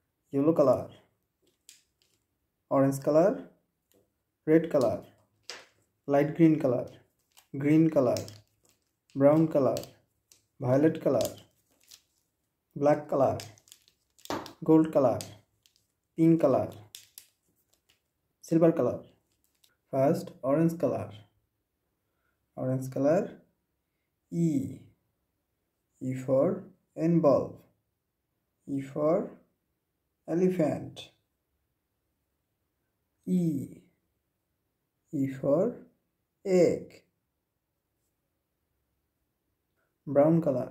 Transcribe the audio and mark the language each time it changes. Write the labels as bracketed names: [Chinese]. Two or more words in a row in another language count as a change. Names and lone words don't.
[English] yellow color, orange color, red color, light green color, green color, brown color, violet color, black color, gold color, pink color, silver color. First, orange color. Orange color, E. E for envolve. E for elephant. E. E for egg. Brown color.